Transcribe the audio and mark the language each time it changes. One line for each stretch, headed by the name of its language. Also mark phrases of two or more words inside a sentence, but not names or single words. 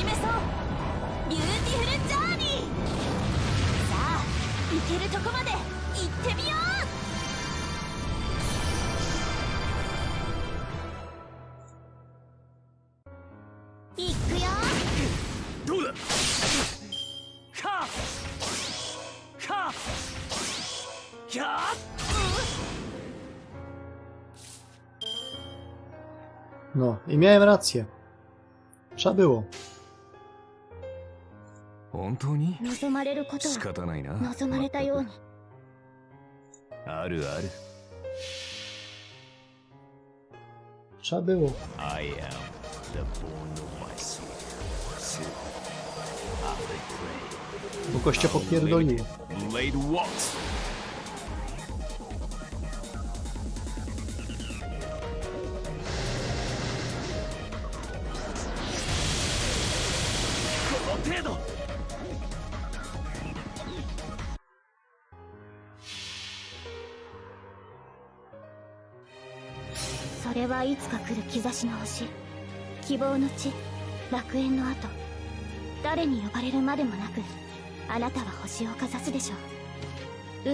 English: beautiful journey.
Japanese: さあ行けるとこまで行ってみよう。行くよ。どうだカーカーキャー
Polish: No, i miałem rację. Trzeba było.
Japanese: 本当に望まれること仕は方ないな。望まれたように。あるある。
Polish: Trzeba było.
English: I am the bone of my soul.
Polish: Bo gościa popierdoliło.
English: Blade walks.
Japanese: 程度それはいつか来る兆しの星、希望の地、楽園の後、誰に呼ばれるまでもなくあなたは星をかざすでしょう。